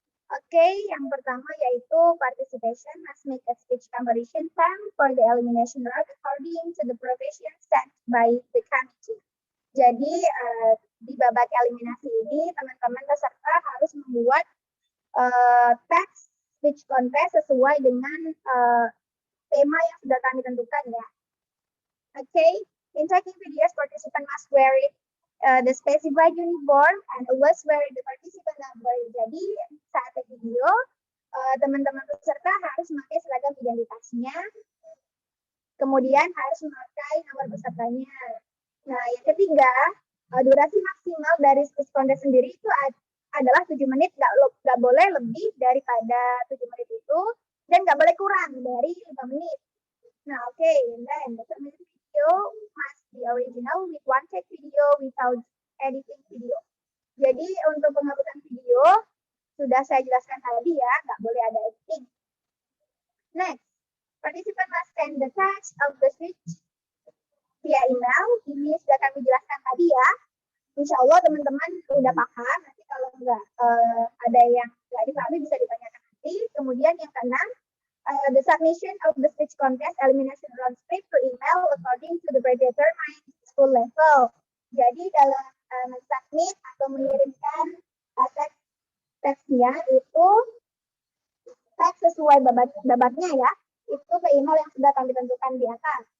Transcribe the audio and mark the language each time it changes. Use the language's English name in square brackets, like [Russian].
[Indonesian] Oke, yang pertama yaitu [English] participation must make a speech comparison time for the elimination round according to the provision set by the committee. [Indonesian] Jadi di babak eliminasi ini teman-teman peserta harus membuat teks speech contest sesuai dengan tema yang sudah kami tentukan ya. [English] Okay, in taking videos, participant must wear the specified uniform and always wear the participant number. [Indonesian] Jadi saat video, teman-teman peserta harus memakai seragam identitasnya. Kemudian harus memakai nomor pesertanya. Nah, yang ketiga, durasi maksimal dari speech contest sendiri itu adalah 7 menit, nggak boleh lebih daripada 7 menit itu, dan nggak boleh kurang dari 5 menit. [English] Nah, oke, then the submitted video must be original with one take video without editing video. [Indonesian] Jadi untuk penghapusan video sudah saya jelaskan tadi ya, nggak boleh ada editing. [English] Next, participant must send the text of the speech via email. [Indonesian] Ini sudah kami jelaskan tadi ya. Insya Allah teman-teman udah paham. Nanti kalau nggak ada yang nggak dipahami bisa ditanyakan nanti. Kemudian yang keenam, [English] the submission of the speech contest elimination round script to email according to the predetermined school level. [Indonesian] Jadi dalam submit atau mengirimkan teksnya itu teks sesuai babaknya ya, itu ke email yang sudah kami tentukan di atas.